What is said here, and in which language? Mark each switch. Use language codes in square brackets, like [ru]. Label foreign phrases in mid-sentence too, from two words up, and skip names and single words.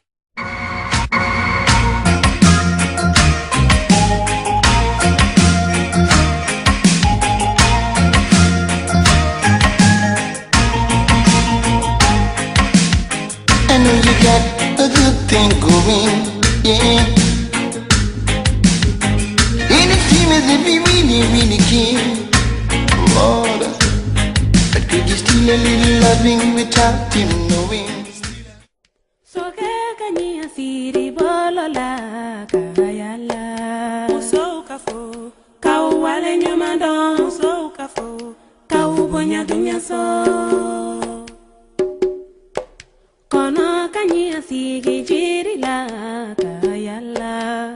[en] I know you got a good thing going, yeah. Anything is if you really care, Lord. But could you steal a little loving without him knowing? [bm] So kanya siri bolola kayala. Muso kafo, kawale nyamando. Muso kafo, kawubonya dunya so. Kono kanya sigi jiri la kayala.